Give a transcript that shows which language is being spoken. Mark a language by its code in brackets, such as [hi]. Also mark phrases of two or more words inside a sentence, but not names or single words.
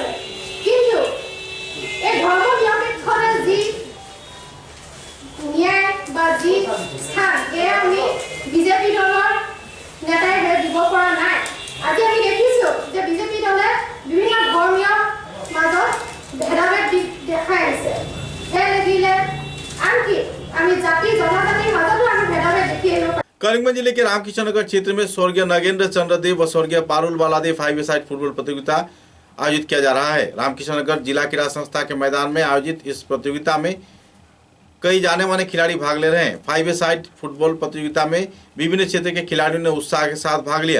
[as] কিন্তু এই ধৰ্ম নিৰপেক্ষতাৰ যি ন্যায় বা যি স্থান এয়া আমি বিজেপি দলৰ নেতাই দিব পৰা নাই। আজি আমি দেখিছোঁ যে বিজেপি দলে বিভিন্ন ধৰ্মীয় মাজত ভেদাভেদ দেখাই আছে। সেই লাগিলে আনকি আমি জাতি জনজাতিৰ মাজতো আমি ভেদাভেদ দেখি আহিব পাৰোঁ। [hi] करीमगंज जिले के रामकिशननगर क्षेत्र में स्वर्गीय नगेंद्र चंद्रदेव व स्वर्गीय पारुल बालादेव [en] 5-a-side [hi] फुटबॉल प्रतियोगिता आयोजित किया जा रहा है। रामकिशननगर जिला क्रीड़ा संस्था के मैदान में आयोजित इस प्रतियोगिता में कई जाने माने खिलाड़ी भाग ले रहे हैं। [en] 5-a-side [hi] फुटबॉल प्रतियोगिता में विभिन्न क्षेत्र के खिलाड़ियों ने उत्साह के साथ भाग लिया।